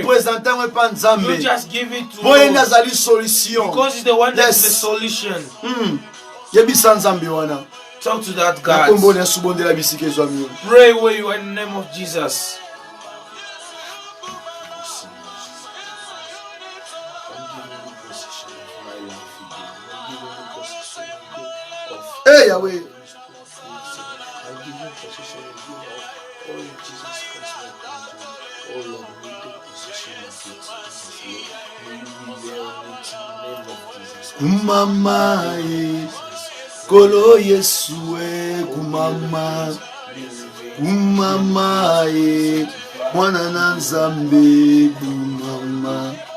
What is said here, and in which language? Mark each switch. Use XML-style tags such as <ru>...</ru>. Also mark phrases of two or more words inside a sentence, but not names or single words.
<en>You just give it to Lord. Because it's the one that's the solution. Talk to that God. Pray where you are in the name of Jesus. Hey Yahweh.</en> <ln>Kumama kolo Yesue kumama kumama mwana na Nzambe kumama.</ln>